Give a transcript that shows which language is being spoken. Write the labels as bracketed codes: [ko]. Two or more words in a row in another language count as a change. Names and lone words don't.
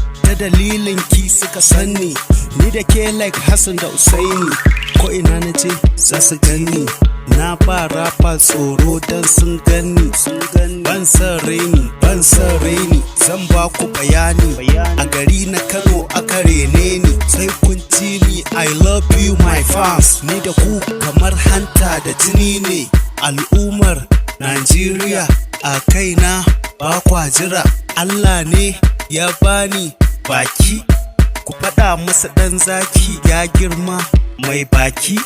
[ha] Ta dalilin ki suka sanni. Ni da ke like Hassan da Usaini. Ko ina na je za su gani. Na ba rapa tsoro dan sun gani. Ban san raini, ban san raini. Zan ba ku bayani. A gari na Kano aka rene ni. Sai kun ji ni, [en] I love you my fans. [ha] Ni da ku kamar hanta da jini ne. Al'ummar Najeriya a kaina ba kwa jira. Allah ne ya bani baki. Ku faɗa masa ɗan zaki ya girma mai baki.